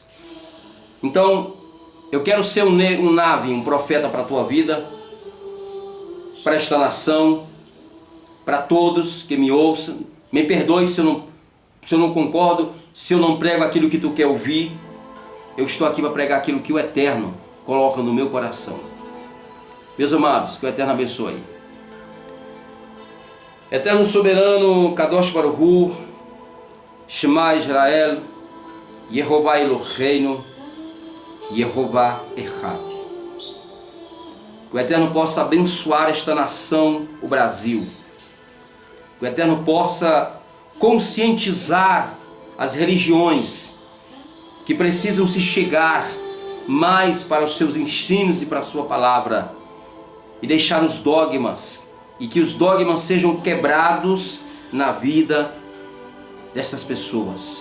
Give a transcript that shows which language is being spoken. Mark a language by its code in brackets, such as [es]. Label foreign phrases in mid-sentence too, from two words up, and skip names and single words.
[pt] Então, eu quero ser um profeta para a tua vida, para esta nação, para todos que me ouçam. Me perdoe se eu não concordo, se eu não prego aquilo que tu quer ouvir. Eu estou aqui para pregar aquilo que o Eterno coloca no meu coração. Meus amados, que o Eterno abençoe. Eterno soberano, [he] קדוש ברוך הוא, שמע ישראל, יהוה אלוהינו, יהוה אחד. [pt] Que o Eterno possa abençoar esta nação, o Brasil. Que o Eterno possa conscientizar as religiões que precisam se chegar mais para os seus ensinos e para a sua palavra, e deixar os dogmas, e que os dogmas sejam quebrados na vida dessas pessoas.